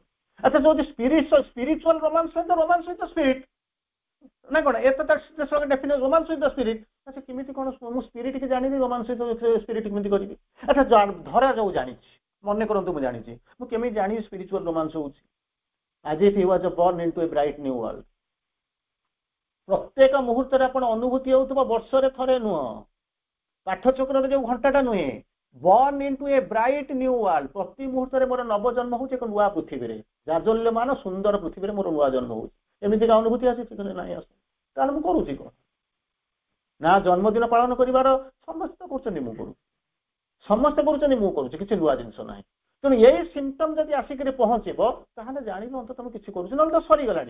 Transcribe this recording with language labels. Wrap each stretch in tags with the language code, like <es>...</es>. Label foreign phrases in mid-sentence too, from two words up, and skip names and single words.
<or>ଆଚ୍ଛା, ଯଦି</or> <en>spiritual romance</en> <or>ସହିତ ସ୍ପିରିଟ ନା କଣ, ଏତ ରୋମାନ୍ସ ସହିତ ସ୍ପିରିଟ, ଆଚ୍ଛା କେମିତି କଣ ମୁଁ ସ୍ପିରିଟ କି ଜାଣିବି, ରୋମାନ୍ସ ସହିତ ସ୍ପିରିଟ କେମିତି କରିବି? ଆଚ୍ଛା, ଧରା ଯାଉ ଜାଣିଛି, ମନେ କରନ୍ତୁ ମୁଁ ଜାଣିଛି, ମୁଁ କେମିତି ଜାଣିବି</or> <en>spiritual romance</en> <or>ହଉଛି?</or> <en>as if he was born into a bright new world.</en> <or>ପ୍ରତ୍ୟେକ ମୁହୂର୍ତ୍ତରେ ଆପଣ ଅନୁଭୂତି ହେଉଥିବ, ବର୍ଷରେ ଥରେ ନୁହଁ, ପାଠଚକ୍ରରେ ଯୋଉ ଘଣ୍ଟାଟା ନୁହେଁ,</or> <en>born into a bright new world।</en> <or>ପ୍ରତି ମୁହୂର୍ତ୍ତରେ ମୋର ନବଜନ୍ମ ହଉଛି ଏକ ନୂଆ ପୃଥିବୀରେ, ଜାଜଲ୍ୟମାନ ସୁନ୍ଦର ପୃଥିବୀରେ ମୋର ନୂଆ ଜନ୍ମ ହଉଛି। ଏମିତିକା ଅନୁଭୂତି ଆସିଛି କି ନାଇଁ? ଆସେ। ତାହେଲେ ମୁଁ କରୁଛି କଣ? ନା ଜନ୍ମଦିନ ପାଳନ କରିବାର ସମସ୍ତେ କରୁଛନ୍ତି, ମୁଁ କରୁଛି, ସମସ୍ତେ କରୁଛନ୍ତି, ମୁଁ କରୁଛି, କିଛି ନୂଆ ଜିନିଷ ନାହିଁ। ତେଣୁ ଏଇ ସିମ୍ପଟମ ଯଦି ଆସିକରି ପହଞ୍ଚିବ, ତାହେଲେ ଜାଣିବ ଅନ୍ତତଃ ମୁଁ କିଛି କରୁଛି, ନହେଲେ ତ ସରିଗଲାଣି।</or>